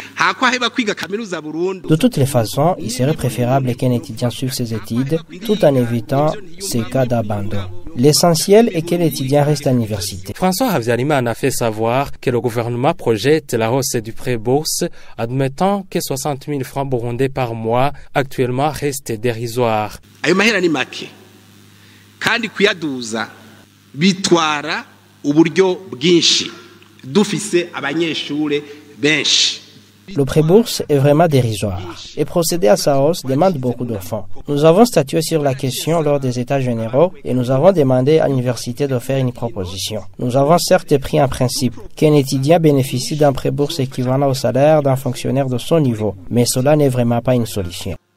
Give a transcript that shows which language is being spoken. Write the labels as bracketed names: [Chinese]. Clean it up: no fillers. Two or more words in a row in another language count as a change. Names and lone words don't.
[French] De toutes les façons, il serait préférable qu'un étudiant suive ses études tout en évitant ces cas d'abandon. L'essentiel est que l'étudiant reste à l'université. François Havyarimana a fait savoir que le gouvernement projette la hausse du pré-bourse, admettant que 60 000 francs burundais par mois actuellement restent dérisoires. [Rundi] Ayo mahera ni make kandi kuyaduza bitwara uburyo bwinshi dufise abanyeshure benshi. [French] Le pré-bourse est vraiment dérisoire et procéder à sa hausse demande beaucoup de fonds. Nous avons statué sur la question lors des États généraux et nous avons demandé à l'université de faire une proposition. Nous avons certes pris un principe qu'un étudiant bénéficie d'un pré-bourse équivalent au salaire d'un fonctionnaire de son niveau, mais cela n'est vraiment pas une solution.